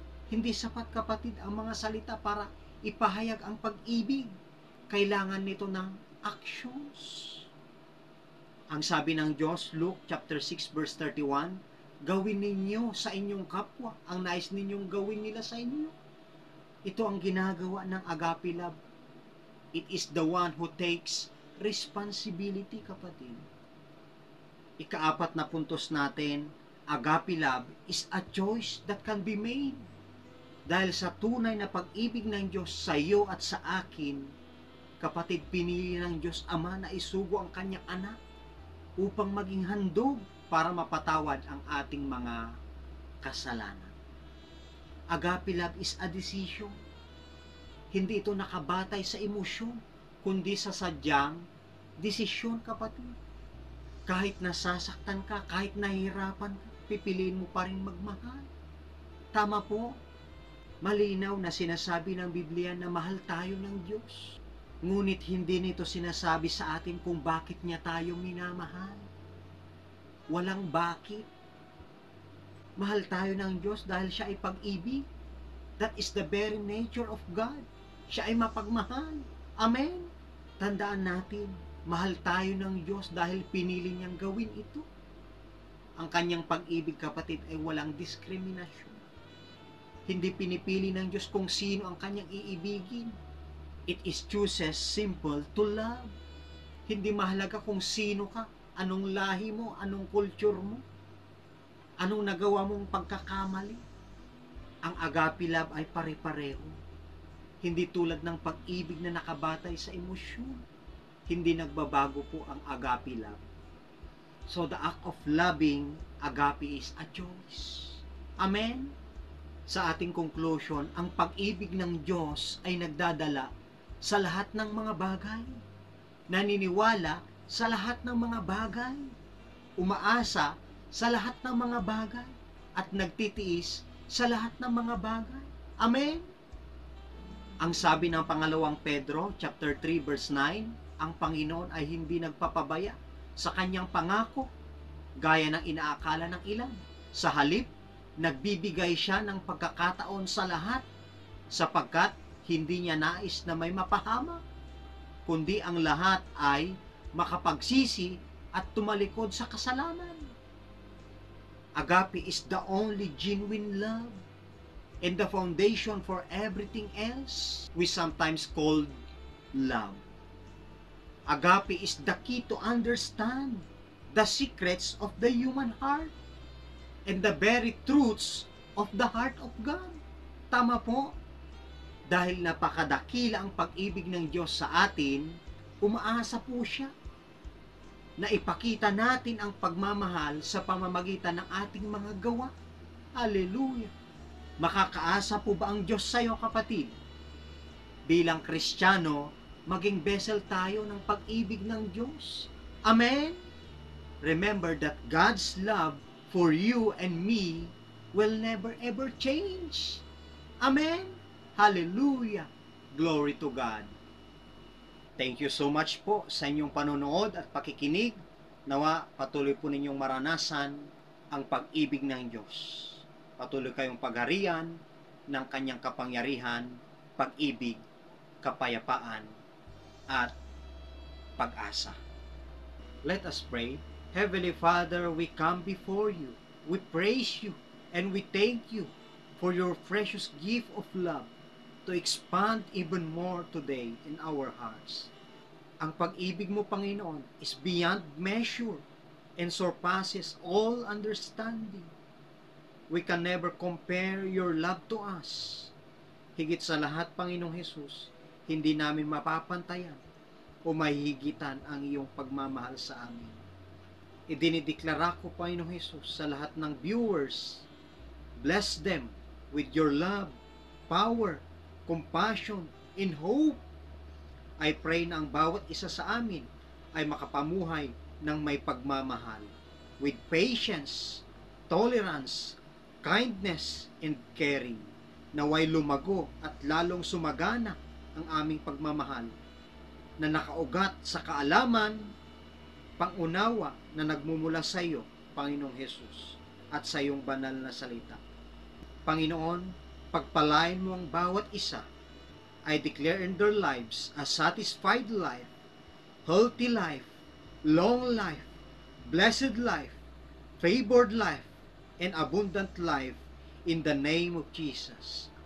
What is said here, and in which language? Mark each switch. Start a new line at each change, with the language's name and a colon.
Filipino: Hindi sapat, kapatid, ang mga salita para ipahayag ang pag-ibig. Kailangan nito ng actions. Ang sabi ng Diyos, Luke chapter 6 verse 31, gawin ninyo sa inyong kapwa ang nais ninyong gawin nila sa inyo. Ito ang ginagawa ng agape love.
English: It is the one who takes responsibility, kapatid.
Filipino: Ika-4 na puntos natin,
English: agape love is a choice that can be made.
Filipino: Dahil sa tunay na pag-ibig ng Diyos sa iyo at sa akin, Kapatid, pinili ng Diyos Ama na isugo ang kanyang anak upang maging handog para mapatawad ang ating mga kasalanan.
English: Agape love is a decision.
Filipino: Hindi ito nakabatay sa emosyon, kundi sa sadyang desisyon, kapatid. Kahit nasasaktan ka, kahit nahihirapan ka, pipiliin mo pa rin magmahal. Tama po. Malinaw na sinasabi ng Biblia na mahal tayo ng Diyos. Ngunit hindi nito sinasabi sa atin kung bakit niya tayo minamahal. Walang bakit. Mahal tayo ng Diyos dahil siya ay pag-ibig.
English: That is the very nature of God.
Filipino: Siya ay mapagmahal. Amen. Tandaan natin, mahal tayo ng Diyos dahil pinili niyang gawin ito. Ang kanyang pag-ibig, kapatid, ay walang diskriminasyon. Hindi pinipili ng Diyos kung sino ang kanyang iibigin.
English: It is chooses simple to love.
Filipino: Hindi mahalaga kung sino ka, anong lahi mo, anong culture mo, anong nagawa mong pagkakamali. Ang agape love ay pare-pareho. Hindi tulad ng pag-ibig na nakabatay sa emosyon. Hindi nagbabago po ang agape love.
English: So the act of loving agape is a choice. Amen?
Filipino: Sa ating conclusion, ang pag-ibig ng Diyos ay nagdadala sa lahat ng mga bagay. Naniniwala sa lahat ng mga bagay. Umaasa sa lahat ng mga bagay. At nagtitiis sa lahat ng mga bagay. Amen? Ang sabi ng pangalawang Pedro, chapter 3, verse 9, ang Panginoon ay hindi nagpapabaya sa kanyang pangako, gaya ng inaakala ng ilan. Sa halip, nagbibigay siya ng pagkakataon sa lahat, sapagkat hindi niya nais na may mapahamak, kundi ang lahat ay makapagsisi at tumalikod sa kasalanan.
English: Agape is the only genuine love and the foundation for everything else we sometimes call love. Agape is the key to understand the secrets of the human heart and the very truths of the heart of God.
Filipino: Tama po. Dahil napakadakila ang pag-ibig ng Diyos sa atin, umaasa po siya na ipakita natin ang pagmamahal sa pamamagitan ng ating mga gawa. Hallelujah! Makakaasa po ba ang Diyos sa iyo, kapatid? Bilang Kristiyano, maging vessel tayo ng pag-ibig ng Diyos. Amen?
English: Remember that God's love for you and me will never ever change. Amen? Hallelujah! Glory to God! Thank you so much
Filipino: po sa inyong panonood at pakikinig. Nawa, patuloy po ninyong maranasan ang pag-ibig ng Diyos. Patuloy kayong pagharian ng kanyang kapangyarihan, pag-ibig, kapayapaan, at pag-asa.
English: Let us pray. Heavenly Father, we come before you. We praise you and we thank you for your precious gift of love to expand even more today in our hearts.
Filipino: Ang pag-ibig mo, Panginoon,
English: is beyond measure and surpasses all understanding. We can never compare your love to us.
Filipino: Higit sa lahat, Panginoong Jesus, hindi namin mapapantayan o mahihigitan ang iyong pagmamahal sa amin. Idinideklara ko, Panginoong Jesus, sa lahat ng viewers,
English: bless them with your love, power, compassion, and hope. I pray
Filipino: na ang bawat isa sa amin ay makapamuhay ng may pagmamahal
English: with patience, tolerance, kindness, and caring.
Filipino: Naway lumago at lalong sumagana ang aming pagmamahal na nakaugat sa kaalaman, pangunawa na nagmumula sa iyo, Panginoong Jesus, at sa iyong banal na salita. Panginoon, pagpalain mo ang bawat isa.
English: I declare in their lives a satisfied life, healthy life, long life, blessed life, favored life, and abundant life in the name of Jesus.